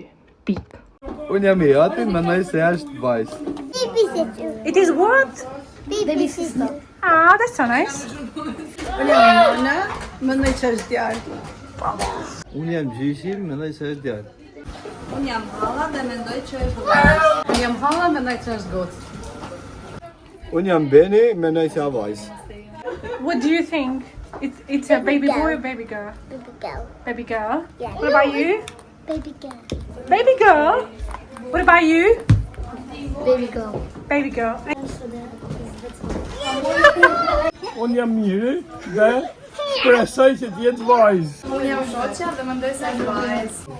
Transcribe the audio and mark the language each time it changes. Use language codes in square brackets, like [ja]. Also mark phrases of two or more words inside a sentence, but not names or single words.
[sq] Pik. Unë jam I atin, mendoj se është vajzë. [en] It is what? Baby sister. Ah, that's so nice. [sq] Unë jam Nana, mendoj që është djalë. Unë jam Gjyshi, mendoj se është djalë. Unë jam Halla dhe mendoj që është vajzë. Unë jam Halla, mendoj që është gocë. Unë jam Beni, mendoj se është vajzë. [en] What do you think? It's a baby boy or baby girl? Baby girl. Baby girl? Yeah. What about you? Baby girl. Baby girl? What about you? Baby girl. Baby girl. [sq] Unë jam Miri dhe presoj që t'jetë vajzë. Unë jam Shoqja dhe mendoj se është vajzë.